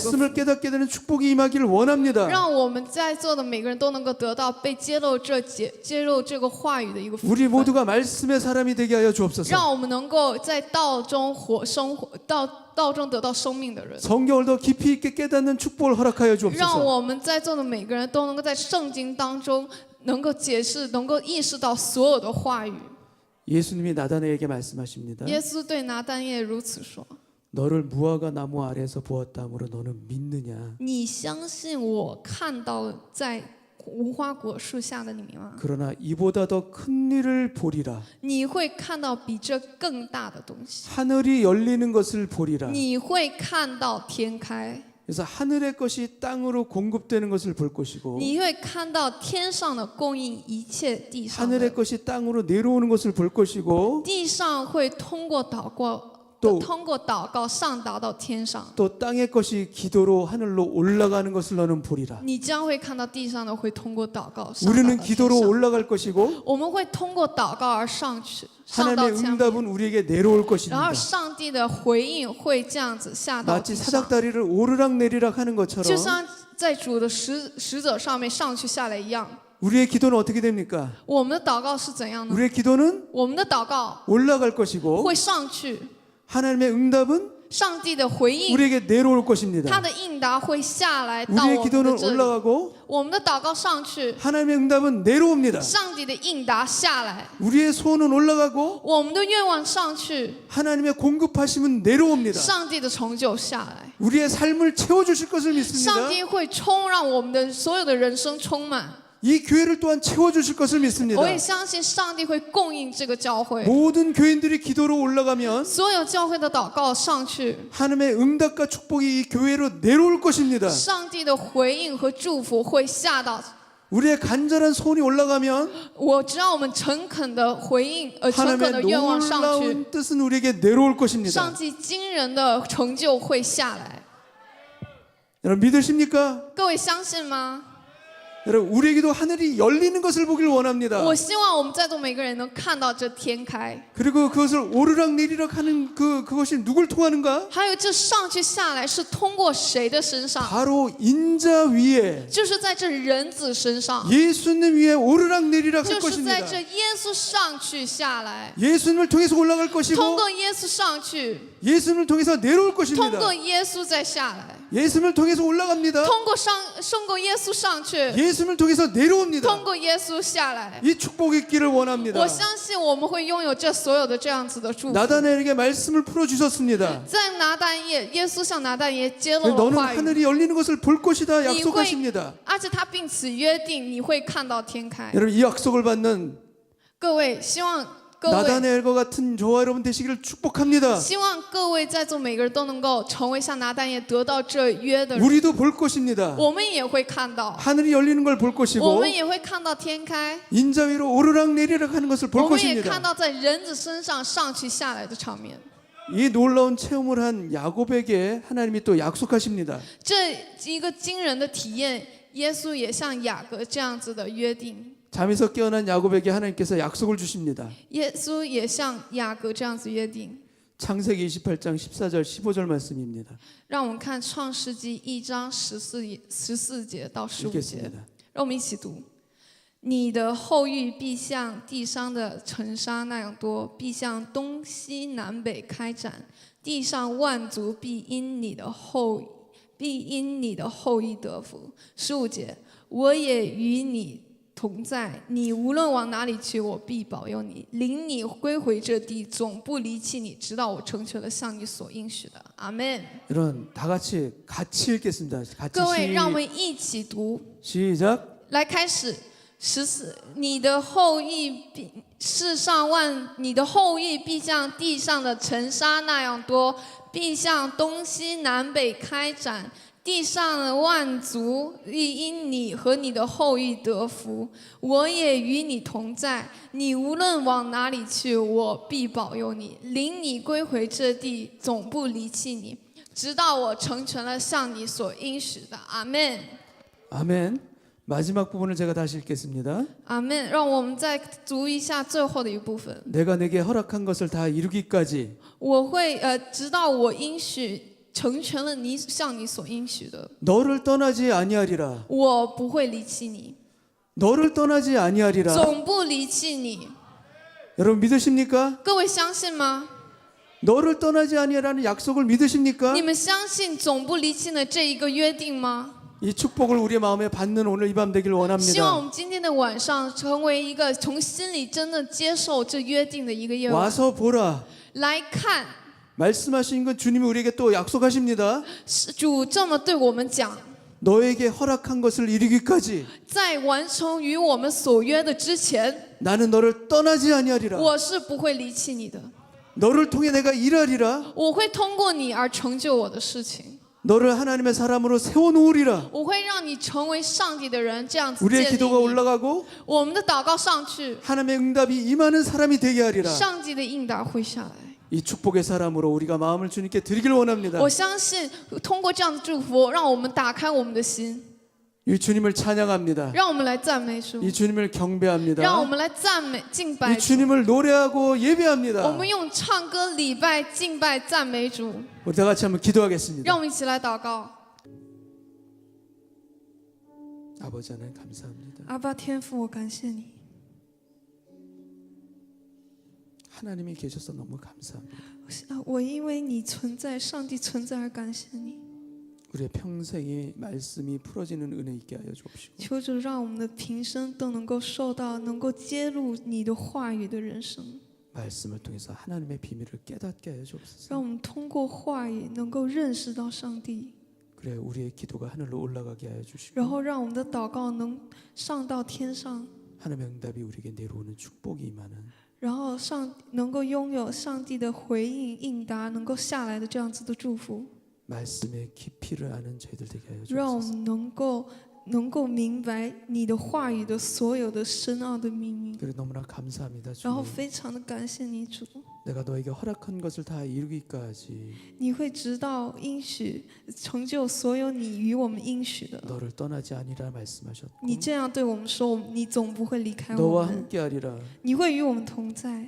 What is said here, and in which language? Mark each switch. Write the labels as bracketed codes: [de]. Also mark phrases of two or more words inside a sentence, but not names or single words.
[ko] 말씀을 깨닫게 되는 축복이 임하기를 원합니다. [zh] 让我们在座的每个人都能够得到被揭露这个话语的一个福 [ko] 우리 [zh] 分， [ko] 모두가 말씀의 사람이 되게 하여 주옵소서. [zh] 让我们能够在道中生活，道中得到生命的人， [ko] 성경을 더 깊이 있게 깨닫는 축복을 허락하여 [zh] 让 [ko] 주옵소서. [zh] 我们在座的每个人都能够在圣经当中能够解释，能够意识到所有的话语。 [ko] 예수님이 나다나에게 말씀하십니다. [zh] 耶稣对拿但业如此说： [ko] 너를 무화과 나무 아래에서 보았다므로 너는 믿느냐? [zh] 你相信我看到在无花果树下的你吗？ [ko] 그러나 이보다 더 큰 일을 보리라. [zh] 你会看到比这更大的东西， [ko] 하늘이 열리는 것을 보리라. [zh] 你会看到天开， [ko] 그래서 하늘의 것이 땅으로 공급되는 것을 볼 것이고 [zh] 你会看到天上的供应一切地上 [ko] 하늘의 [zh] 的， [ko] 것이 땅으로 내려오는 것을 볼 것이고 [zh] 地上会通过祷告， [ko] 또 [zh] 通过祷告上达到天上。 [ko] 또 땅의 것이 기도로 하늘로 올라가는 것을 너는 보리라. [zh] 你将会看到地上的会通过祷告上达到 [ko] 우리는 [zh] 天 [ko] 기도로 [zh] 上。 [ko] 올라갈 것이고 [zh] 我们会通过祷告而上去，上到 [ko] 하나님의 [zh] 下面， [ko] 응답은 우리에게 내려올 [zh] 然 [ko] 것입니다. [zh] 后上帝的回应会这样子下到 [ko] 마치 [zh] 地上， [ko] 사닥다리를 오르락 내리락 하는 [zh] 就 [ko] 것처럼 [zh] 像在主的使者上面上去下来一样。 [ko] 우리의 기도는 어떻게 됩니까? [zh] 我们的祷告是怎样呢？ [ko] 우리의 기도는 [zh] 我们的祷告 [ko] 올라갈 것이고 [zh] 会上去， [ko] 하나님의 응답은 [zh] 上帝的回应， [ko] 우리에게 내려올 [zh] 他 [ko] 것입니다. [zh] 的应答会下来到 [ko] 우리의 [zh] 我们的 [ko] 기도는 [zh] 这里。 [ko] 올라가고 [zh] 我们的祷告上去， [ko] 하나님의 응답은 내려옵니다. [zh] 上帝的应答下来， [ko] 우리의 소원은 올라가고 [zh] 我们的愿望上去， [ko] 하나님의 공급하심은 내려옵니다. [zh] 上帝的成就下来， [ko] 우리의 삶을 채워주실 것을 [zh] 上 [ko] 믿습니다. [zh] 帝会让我们的所有的人生充满。 [ko] 이 교회를 또한 채워주실 것을 믿습니다. [zh] 我也相信上帝会供应这个教会， [ko] 모든 교인들이 기도로 올라가면 [zh] 所有教会的祷告上去， [ko] 하나님의 응답과 축복이 이 교회로 내려올 것입니다. [zh] 上帝的回应和祝福会下到。 [ko] 우리의 간절한 소원이 올라가면 [zh] 只要我们诚恳的回应，诚恳的 [ko] 하나님의 [zh] 愿望上去， [ko] 놀라운 뜻은 우리에게 내려올 [zh] 上 [ko] 것입니다. [zh] 帝惊人的成就会下来。 [ko] 여러분 믿으십니까? [zh] 各位相信吗？ [ko] 여러분 우리에게도 하늘이 열리는 것을 보길 원합니다. [zh] 我希望我们在座每个人能看到这天开， [ko] 그리고 그것을 오르락 내리락 하는 그것이 누굴 통하는가? [zh] 还有这上去下来是通过谁的身上？ [ko] 바로 인자 위에 [zh] 就是在这人子身上， [ko] 예수님 위에 오르락 내리락 할 [zh] 就是在 [ko] 것입니다. [zh] 这耶稣上去下来， [ko] 예수님을 통해서 올라갈 [zh] 通 [ko] 것이고 [zh] 过耶稣上去， [ko] 예수님을 통해서 내려올 [zh] 通 [ko] 것입니다. [zh] 过耶稣再下来， [ko] 예수님을 통해서 올라갑니다. [zh] 通过耶稣上去， [ko] 예수님을 통해서 내려옵니다. [zh] 通过耶稣下来。 [ko] 이 축복이 있기를 원합니다. [zh] 我相信我们会拥有这所有的这样子的祝福。 [ko] 나다나엘에게 말씀을 풀어주셨습니다. [zh] 在拿但业，耶稣向拿但业揭露了 [ko] 너는 [zh] 话语， [ko] 하늘이 열리는 것을 볼 것이다 약속하십니다. [zh] 而且他并此约定你会看到天开。 [ko] 여러분 이 약속을 받는 [zh] 各位，希望各位， [ko] 나다나엘과 같은 저와 여러분 되시기를 축복합니다. [zh] 希望各位在座每个人都能够成为像拿但业得到这约的人。 [ko] 우리도 볼 것입니다. [zh] 我们也会看到， [ko] 하늘이 열리는 걸 볼 [zh] 我 [ko] 것이고 [zh] 们也会看到天开， [ko] 인자 위로 오르락 내리락 하는 것을 [zh] 我 [ko] 볼 [zh] 们也看 [ko] 것입니다. [zh] 到在人子身上上去下来的场面。 [ko] 이 놀라운 체험을 한 야곱에게 하나님이 또 약속하십니다. [zh] 这一个惊人的体验，耶稣也像雅各这样子的约定。 [ko] 잠에서 깨어난 야곱에게 하나님께서 약속을 주십니다. [zh] 耶稣也像雅各这样子约定。 [ko] 창세기 28장 14절 15절 말씀입니다. [zh] 让我们看创世纪1章14节到15节， [ko] 읽겠습니다. [zh] 让我们一起读。你的后裔必像地上的尘沙那样多，必向东西南北开展，地上万族必因你的后裔得福。15节，我也与你同在，你无论往哪里去，我必保佑你，领你归回这地，总不离弃你，直到我成全了向你所应许的。阿门。 [ko] 여러분 다 같이 읽겠습니다. [zh] 各位，让我们一起读， [ko] 시작. [zh] 来开始。14，你的后裔必像地上的尘沙那样多，必向东西南北开展。地上的万族必因你和你的后裔得福，我也与你同在。你无论往哪里去，我必保佑你，领你归回这地，总不离弃你，直到我成全了向你所应许的。阿门。 [ko] 아멘. 마지막 부분을 제가 다시 읽겠습니다. [zh] 阿门。让我们再读一下最后的一部分。 [ko] 내가 내게 허락한 것을 다 이루기까지 [zh] 我会直到我应许成全了你向你所应许的， [ko] 너를 떠나지 아니하리라. [zh] 我不会离弃你， [ko] 너를 떠나지 아니하리라. [zh] 总不离弃你。 [ko] 여러분 믿으십니까? [zh] 各位相信吗？ [ko] 너를 떠나지 아니하라는 약속을 믿으십니까? [zh] 你们相信总不离弃的这一个约定吗？ [ko] 이 축복을 우리의 마음에 받는 오늘 이 밤 되길 [zh] 希望我 [ko] 원합니다. [zh] 们今天的晚上成为一个从心里真的接受这约定的一个夜晚。 [ko] 와서 보라. [zh] 来看， [ko] 말씀하신 건 주님이 우리에게 또 약속하십니다. [zh] 是主这么对我们讲， [ko] 너에게 허락한 것을 이루기까지 [zh] 在完成与我们所约的之前， [ko] 나는 너를 떠나지 아니하리라. [zh] 我是不会离弃你的， [ko] 너를 통해 내가 일하리라. [zh] 我会通过你而成就我的事情， [ko] 너를 하나님의 사람으로 세워놓으리라. [zh] 我会让你成为上帝的人，这样子 [ko] 우리의 [zh] 建立 [ko] 기도가 [zh] 你。 [ko] 올라가고 [zh] 我们的祷告上去， [ko] 하나님의 응답이 임하는 사람이 되게 하리라. [zh] 上帝的应答会下来。 [ko] 이 축복의 사람으로 우리가 마음을 주님께 드리길 원합니다. [zh] 我相信通过这样的祝福，让我们打开我们的心， [ko] 이 주님을 찬양합니다. [zh] 让我们来赞美主， [ko] 이 주님을 [zh] 让我 [ko] 경배합니다. [zh] 们来赞美敬拜 [ko] 이 [zh] 主。 [ko] 주님을 노래하고 [zh] 我 [ko] 예배합니다. [zh] 们用唱歌礼拜、敬拜、赞美主， [ko] 우리 다 같이 한번 기도하겠습니다. [zh] 让我们一起来祷告。 [ko] 아버지 하나님 감사합니다. [zh] 阿爸天父，我感谢你， [ko] 하나님이 계셔서 너무 감사합니다. [zh] 我因为你存在，上帝存在而感谢你。 [ko] 우리의 평생이 말씀이 풀어지는 은혜 있게 하여 주옵시고 [zh] 求主让我们的平生都能够受到，能够揭露你的话语的人生， [ko] 말씀을 통해서 하나님의 비밀을 깨닫게 하여 주옵소서. [zh] 让我们通过话语能够认识到上帝， [ko] 그래 우리의 기도가 하늘로 올라가게 하여 주시고 [zh] 然后让我们的祷告能上到天上， [ko] 하나님의 응답이 우리에게 내려오는 축복이 임하는 [zh] 然后能够拥有上帝的回应应答，能够下来的这样子的祝福， [ko] 말씀의 깊이를 아는 저희들 되게 하여 [zh] 让我 [ko] 주옵소서. [zh] 们能够明白你的话语的所有的深奥的秘密， [ko] 그래 너무나 감사합니다. [zh] 然后 [ko] 주님. [zh] 非常的感谢你主， [ko] 내가 너에게 허락한 것을 다 이루기까지 [zh] 你会直到应许成就所有你与我们应许的。 [ko] 너를 떠나지 아니라 말씀하셨고 [zh] 你这样对我们说，你总不会离开我 [ko] 너와 [zh] 们， [ko] 함께하리라. [zh] 你会与我们同在，